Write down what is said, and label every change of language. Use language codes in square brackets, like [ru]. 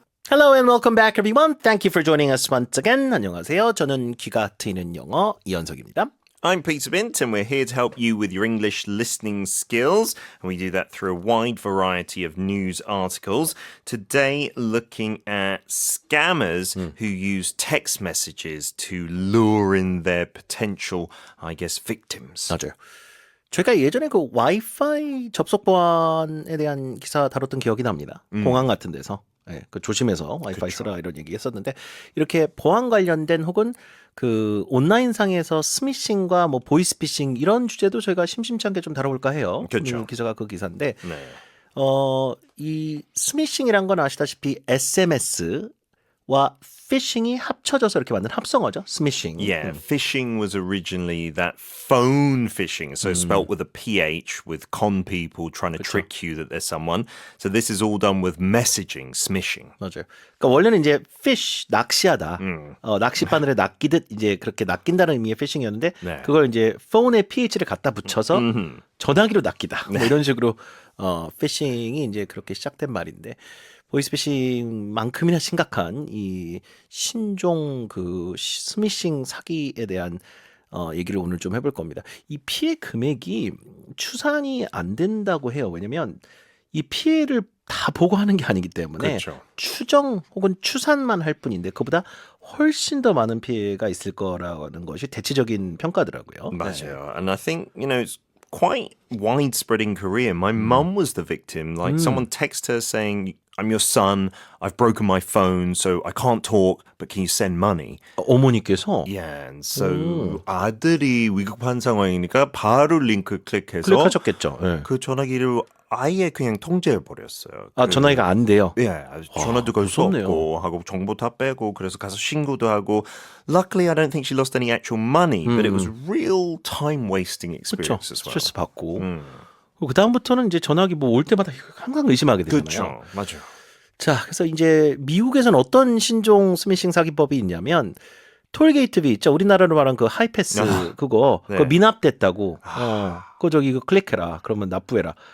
[en] Hello and welcome back everyone. Thank you for joining us once again. [ko] 안녕하세요. 저는 귀가 트이는 영어 이현석입니다. [en] I'm Peter Bint, and we're here to help you with your English listening skills. And we do that through a wide variety of news articles. Today, looking at scammers who use text messages to lure in their potential, victims. [ko] 맞아요. 저희가 예전에 그 와이파이 접속 보안에 대한 기사 다뤘던 기억이 납니다. 공항 같은 데서. 네, 그 조심해서 와이파이 쓰라 이런 얘기 했었는데 이렇게 보안 관련된 혹은 그 온라인상에서 스미싱과 뭐 보이스피싱 이런 주제도 저희가 심심치 않게 좀 다뤄볼까 해요. 그렇죠. 기사가 그 기사인데 네. 이 스미싱이란 건 아시다시피 SMS와 피싱이 합쳐져서 이렇게 만든 합성어죠. 스미싱. [en] Yeah, phishing was originally that phone phishing, so spelt with a PH, with con people trying to trick you that there's someone. So this is all done with messaging, smishing. [ko] 맞아요. 그러니까 원래는 이제 fish 낚시하다. 낚싯바늘에 낚이듯 이제 그렇게 낚인다는 의미의 피싱이었는데 네. 그걸 이제 phone에 ph를 갖다 붙여서 전화기로 낚이다. 뭐 이런 식으로 피싱이 이제 그렇게 시작된 말인데 보이스피싱만큼이나 심각한 이 신종 그 스미싱 사기에 대한 얘기를 오늘 좀 해볼 겁니다. 이 피해 금액이 추산이 안 된다고 해요. 왜냐면 이 피해를 다 보고하는 게 아니기 때문에 그렇죠. 추정 혹은 추산만 할 뿐인데 그보다 훨씬 더 많은 피해가 있을 거라는 것이 대체적인 평가더라고요. 맞아요. [en] And I think, it's quite widespread in Korea. My mum was the victim. Like someone texted her saying, I'm your son. I've broken my phone, so I can't talk, but can you send money? [ko] 어머니께서 [en] Yeah, and so [ko] 아들이 위급한 상황이니까 바로 링크 클릭해서 클릭하셨겠죠. 네. 그 전화기를 아예 그냥 통제해 버렸어요. 아 전화기가 안 돼요. 예, 전화도 걸 수 무섭네요. 없고 하고 정보 다 빼고 그래서 가서 신고도 하고. [en] Luckily, I don't think she lost any actual money, but it was real time wasting [ko] 그렇죠. [en] experience as well. [ko] 스트레스 받고. 그 다음부터는 이제 전화기 뭐 올 때마다 항상 의심하게 되잖아요. 그렇죠, 맞아요. 자, 그래서 이제 미국에서는 어떤 신종 스미싱 사기법이 있냐면 톨게이트비 있죠. 우리나라로 말하는 그 하이패스 그거 네. 그거 미납됐다고. 그거 저기 그 클릭해라. 그러면 납부해라.